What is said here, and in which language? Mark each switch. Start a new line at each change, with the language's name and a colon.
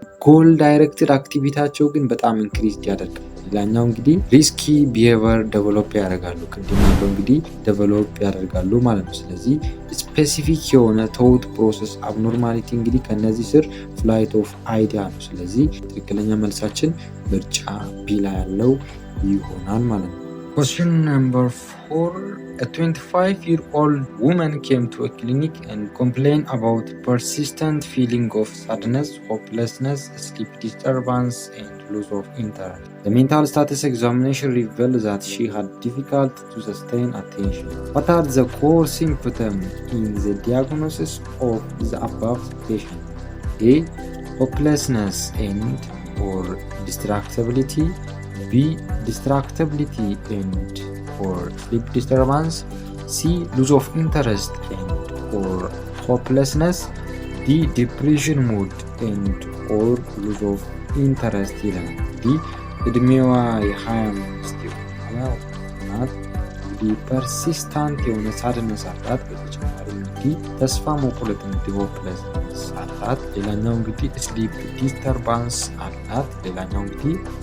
Amharic: ጎል ዳይሬክትድ አክቲቪቲያቸው ግን በጣም ኢንክሪዝድ ያደርጋል። ሌላኛው እንግዲህ ሪስኪ ቢሄቨር ዴቨሎፕ ያደርጋሉ። ቅድም ያለው እንግዲህ ዴቨሎፕ ያደርጋሉ ማለት ነው። ስለዚህ ስፔሲፊክ የሆነ ቶት ፕሮሰስ አብኖርማሊቲ እንግዲህ ከነዚህ ስር ፍላይት ኦፍ አይዲያ ነው። ስለዚህ ትክክለኛ መልሳችን ምርጫ ቢ ላይ ያለው ይሆናል ማለት ነው።
English: Question number 4. A 25-year-old woman came to a clinic and complained about persistent feeling of sadness, hopelessness, sleep disturbance, and loss of interest. The mental status examination revealed that she had difficulty to sustain attention. What are the core symptoms in the diagnosis of the above patient? A. Hopelessness and or distractibility. B. Distractibility and or sleep disturbance. C. Loss of interest and or hopelessness. D. Depression mood and or loss of interest
Amharic: ይላል። እንግዲህ እድሜዋ የ25 ናት። እንግዲህ ፐርሲስታንት የሆነ ሳድነስ አላት። በተጨማሪ እንግዲህ ተስፋ መቁረጥ እንግዲህ ሆፕለስነስ አላት። ሌላኛው እንግዲህ ስሊፕ ዲስተርባንስ አላት። ሌላኛው እንግዲህ